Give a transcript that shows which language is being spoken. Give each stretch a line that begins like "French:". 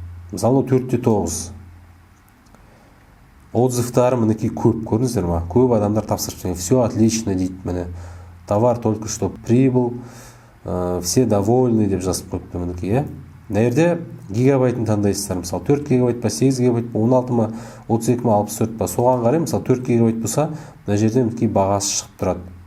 Kazakh: Мысалы 4-9. Отзывтары мінекей көп, көрдіңіздер ма? Көп адамдар тапсырып,
Russian: все отлично
Kazakh: дейді, міне.
Russian: Товар только что прибыл, все довольны
Kazakh: деп жазып қойыпты мінекей, е? Мына жерде гигабайтын таңдайсыздар, мысалы 4 гигабайт па, 8 гигабайт па, 16 ма, 32 ма, 64 па, соған қарай, мысалы 4 гигабайт болса, мына жерде мінекей бағасы шығып тұрады.